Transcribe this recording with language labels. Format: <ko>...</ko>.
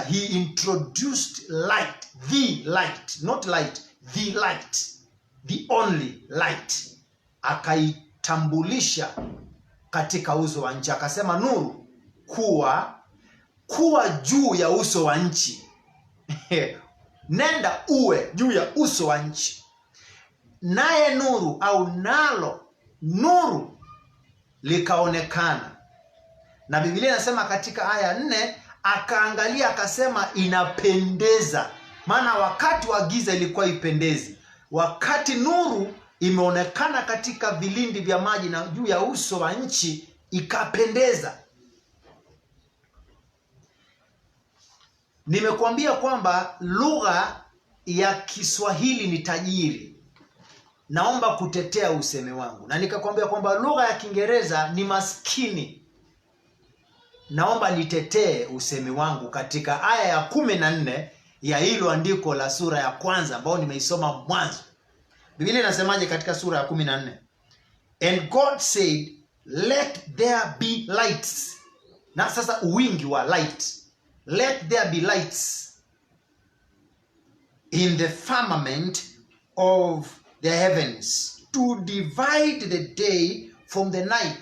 <en>He introduced light, the light, not light, the light, the only light.</en> <sw>Akaitambulisha katika uso wa nchi, akasema nuru kuwa juu ya uso wa nchi. Nenda uwe juu ya uso wa nchi. Naye nuru au nalo nuru likaonekana. Na Biblia inasema katika aya 4, akaangalia akasema inapendeza. Maana wakati wa giza ilikuwa ipendezi. Wakati nuru imeonekana katika vilindi vya maji na juu ya uso wa nchi, ikapendeza. Nimekuambia kwamba lugha ya Kiswahili ni tajiri. Naomba kutetea useme wangu. Na nikakwambia kwamba lugha ya Kiingereza ni maskini. Naomba nitetee usemi wangu katika aya ya 14 ya hilo andiko la sura ya kwanza ambao nimeisoma mwanzo. Biblia inasemaje katika sura ya 14?</sw> <en>And God said, let there be lights.</en> <sw>Na sasa wingi wa</sw> <en>light. Let there be lights in the firmament of the heavens to divide the day from the night.</en>